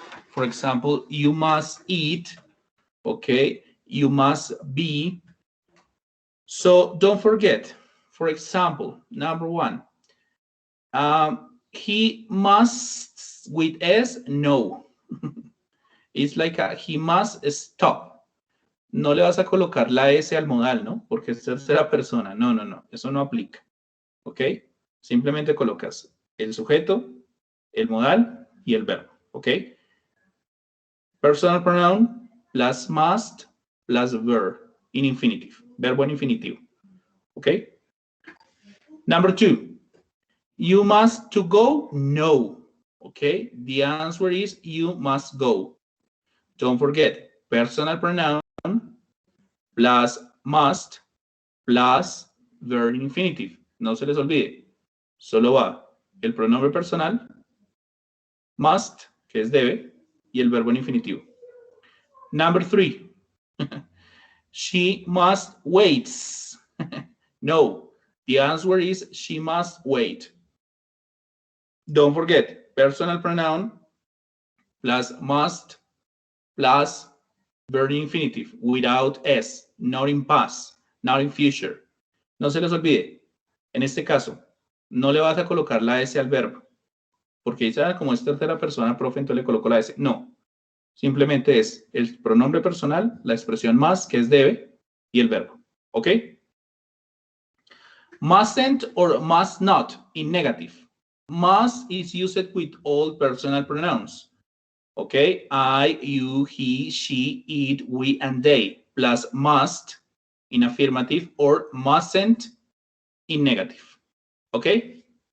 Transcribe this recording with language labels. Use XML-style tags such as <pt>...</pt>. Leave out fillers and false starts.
<en>For example, you must eat, okay? You must be. So don't forget, for example, number one, he must with S, no. It's like he must stop.</en> <es>No le vas a colocar la S al modal, ¿no? Porque es tercera persona. No, no, no. Eso no aplica. ¿Ok? Simplemente colocas el sujeto, el modal y el verbo. ¿Ok?</es> <en>Personal pronoun plus must plus verb in infinitive.</en> <es>Verbo en infinitivo. ¿Ok?</es> <en>Number two. You must to go? No. Okay, the answer is you must go. Don't forget, personal pronoun plus must plus verb infinitive.</en> <es>No se les olvide. Solo va el pronombre personal, must, que es debe, y el verbo en infinitivo.</es> <en>Number three. She must wait. No, the answer is she must wait. Don't forget, personal pronoun plus must plus verb infinitive without S, not in past, not in future.</en> <es>No se les olvide, en este caso, no le vas a colocar la S al verbo, porque dice, como es tercera persona, profe, entonces le coloco la S. No, simplemente es el pronombre personal, la expresión más, que es debe, y el verbo. ¿Ok?</es> <en>Mustn't or must not in negative. Must is used with all personal pronouns. Okay, I, you, he, she, it, we, and they, plus must in affirmative or mustn't in negative. Okay?</en>